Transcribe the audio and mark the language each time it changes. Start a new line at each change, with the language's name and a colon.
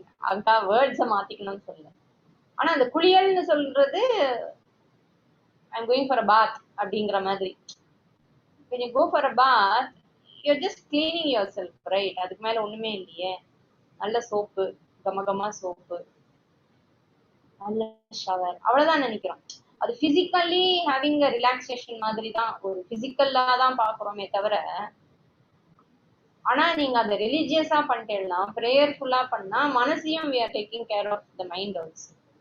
Tamil: அக்கா வேர்ட்ஸை மாத்திக்கணும்னு சொல்லல. ஆனா அந்த குளியல்னு சொல்றது
English: I'm going for a bath
Tamil: அப்படிங்கிற மாதிரி.
English: when you go for a bath, you're just cleaning yourself, right?
Tamil: அதுக்கு மேல ஒண்ணுமே இல்லையே. நல்ல சோப்பு, கமகமா சோப்பு, நல்ல ஷவர், அவ்வளவுதான் நினைக்கிறோம். அது
English: physically having a relaxation
Tamil: மாதிரி தான், ஒரு பிசிக்கல்லா தான் பாக்குறோமே தவிர, ஆனா நீங்க அதை ரிலீஜியஸா பண்ணிட்டேன்னா, பிரேயர்ஃபுல்லா பண்ணா மனசையும்
English: we are taking care of the mind also.